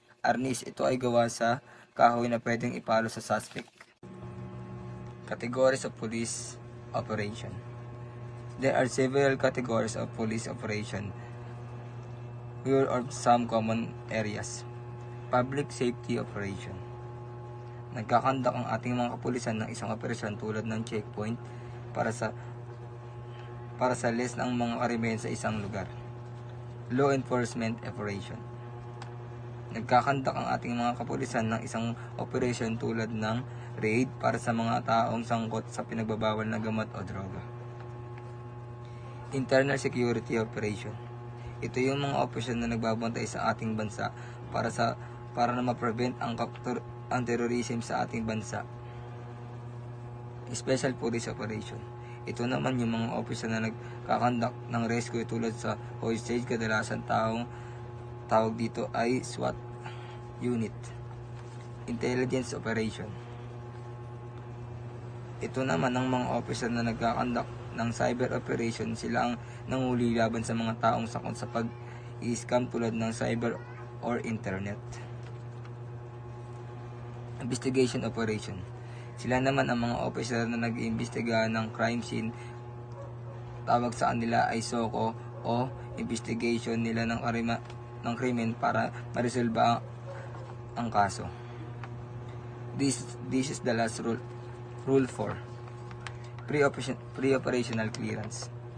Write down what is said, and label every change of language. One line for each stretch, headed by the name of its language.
Filipino: Arnis, ito ay gawa sa kahoy na pwedeng ipalo sa suspect.
English: Categories of police operation. There are several categories of police operation. Here are some common areas. Public safety operation.
Filipino: Nagkakandak ang ating mga kapulisan ng isang operasyon tulad ng checkpoint para sa list ng mga krimen sa isang lugar.
English: Law enforcement operation.
Filipino: Nagkakandak ang ating mga kapulisan ng isang operation tulad ng raid para sa mga taong sangkot sa pinagbabawal na gamot o droga.
English: Internal security operation.
Filipino: Ito yung mga operasyon na nagbabantay sa ating bansa para na ma-prevent ang terrorism sa ating bansa.
English: Special police operation.
Filipino: Ito naman yung mga operasyon na nagkakandak ng rescue tulad sa hostage, kadalasan tawag dito ay SWAT unit.
English: Intelligence operation.
Filipino: Ito naman ang mga operasyon na nagkakandak ng cyber operation. Sila ang nanguli laban sa mga taong sakot sa pag-i-scam tulad ng cyber or internet.
English: Investigation operation.
Filipino: Sila naman ang mga officer na nag-iimbestiga ng crime scene. Tawag sa kanila ay SOCO o investigation nila ng krimen para maresolba ang kaso.
English: This is the last rule. Rule 4. Pre-operational clearance.